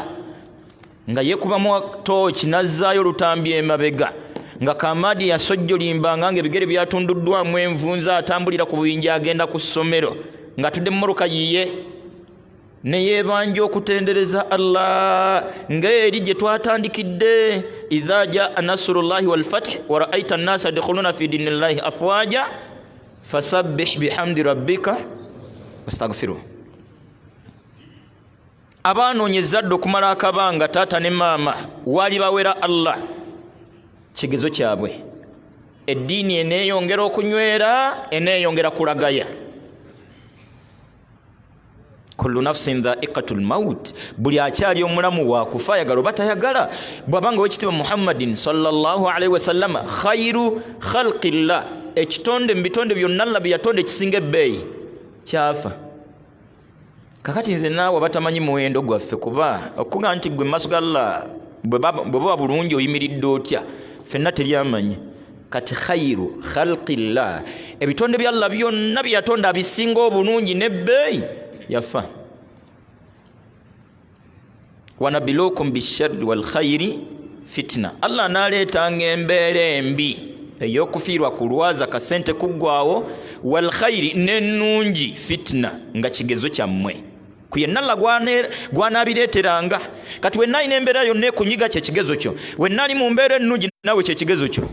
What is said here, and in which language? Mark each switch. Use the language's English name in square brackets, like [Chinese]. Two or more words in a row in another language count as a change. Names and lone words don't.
[Ganda] Nga yeekubamu tooki n'azzaayo olutambi emabega. Nga Kamadi yasojjolimbanga ng'ebigere byatunduddwamu envunza atambulira ku buyinja agenda ku ssomero. Nga tudde mu mmoloka yiye. Ne yeebanja okutendereza Allah ng'eri gye twatandikidde. [Arabic] إذا جاء نصر الله والفتح ورأيت الناس يدخلون في دين الله أفواجا فسبح بحمد ربك واستغفره. [Ganda] Abanoonyeza ddo okumala akabanga taata ne maama wali bawera Allah. Kigezo kyabwe eddiini eneeyongera okunywera, eneeyongera kulagaya. [Arabic] كل نفس ذائقة الموت, [Ganda] buli akyali omulamu wa kufa ayagala oba tayagala. Bw'abanga wekitiibwa Muhammadin [Arabic] صلى الله عليه وسلم خير خلق الله, [Ganda] ekitonde mu bitonde byonna Allah bye yatonda ekisinga ebbeeyi kyafa. Kakati nze naawe batamanyi muwendo gwaffe, kuba okuga nti gwe maaso ga Allah bwe baba bulungi oyimiridde otya, ffenna teryamanyi. Kati [Arabic] خير خلق الله, [Ganda] ebitonde bya Allah byonna bye yatonda abisinga obulungi n'ebbeeyi yafa. [Arabic] ونبلوكم بالشر والخير فتنة, [Ganda] Allah naleetanga embeera embi ey'okufiirwa kulwaza kasente kuggwawo, [Arabic] والخير [Ganda] n'ennungi fitna nga kigezo kyammwe ku yenna Allah gwanaabireeteranga. Kati wenna alina embeera yonna ekunyiga kye kigezo kyo, wenna ali mu mbeera ennungi naawe kye kigezo kyo.